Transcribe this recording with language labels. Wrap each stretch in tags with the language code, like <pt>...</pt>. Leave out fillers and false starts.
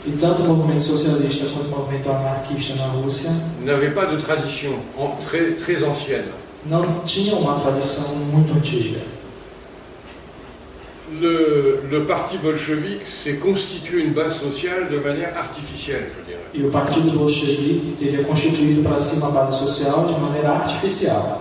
<pt>e tanto o movimento socialista quanto o movimento anarquista na Rússia</pt> <fr>n'avaient pas de tradition très ancienne.</fr> <pt>Não tinham uma tradição muito antiga.</pt> <fr>Le parti bolchevique s'est constitué une base sociale de manière artificielle, je dirais.</fr> <pt>E o partido bolchevique teria constituído para si uma base social de maneira artificial.</pt>